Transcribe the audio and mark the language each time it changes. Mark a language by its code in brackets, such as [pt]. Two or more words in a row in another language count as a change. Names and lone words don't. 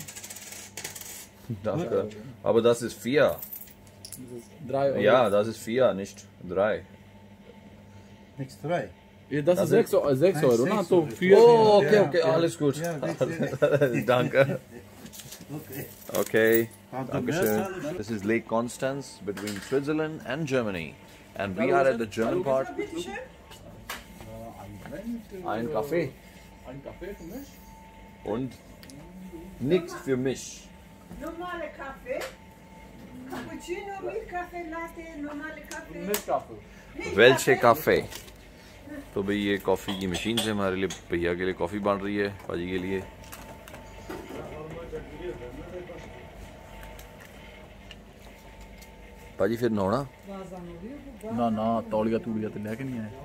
[de] Danke. Aber das ist 4. Das ist 3 Euro. Ja, das ist 4, nicht 3. Nichts 3. Ja, das ist 6 Euro, ne? So 4. Oh, okay, alles gut. Ja, Danke. Okay. Okay, Dankeschön. [en] This is Lake Konstanz between Switzerland and Germany. And we are at the German part. [de] Ein Kaffee. Ein Kaffee für mich? Und nichts für mich. Normale Kaffee. Cappuccino, Milch Kaffee, Latte, normale Kaffee. Nicht Kaffee. Welche Kaffee? [hi] तो भाई ये कॉफ़ी की मशीन से हमारे लिए, भैया के लिए कॉफ़ी बन रही है, पाजी के लिए। पाजी फिर नहाना? ना तौलिया तूलिया तो लेके नहीं आए।